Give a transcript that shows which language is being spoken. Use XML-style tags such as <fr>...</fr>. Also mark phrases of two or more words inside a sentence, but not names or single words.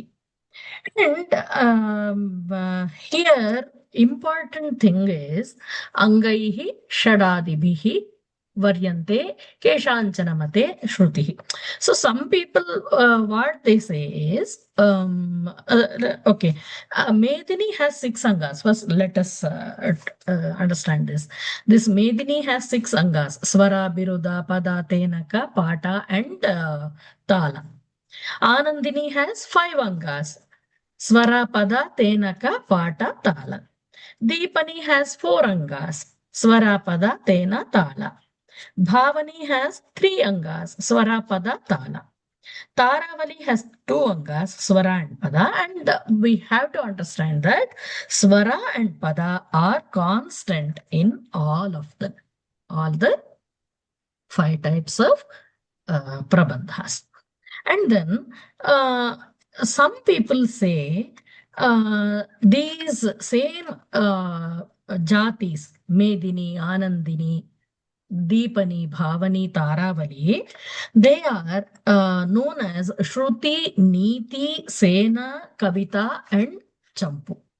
<en>And here, important thing is</en> <sa>अङ्गैहि षडादिभिहि वर्यन्ते केषाञ्चनमते श्रुति.</sa> <en>So some people, what they say is, okay, Medini has 6 angas. First, let us understand this. This Medini has 6 angas: Swara, Biruda, Pada, Tenaka, Pata, and Tala. Anandini has 5 angas: Swara, Pada, Tenaka, Pata, Tala. Deepani has 4 angas: Swara, Pada, Tena, Tala. Bhavani has 3 angas: Swara, Pada, Tala. Taravali has 2 angas: Swara and Pada. And we have to understand that Swara and Pada are constant in all of them. All the 5 types of Prabandhas. And then some people say these same jatis, Medini, Anandini, Deepani, Bhavani, Taravali, they are known as Shruti, Niti, Sena, Kavita, and Champu.</en>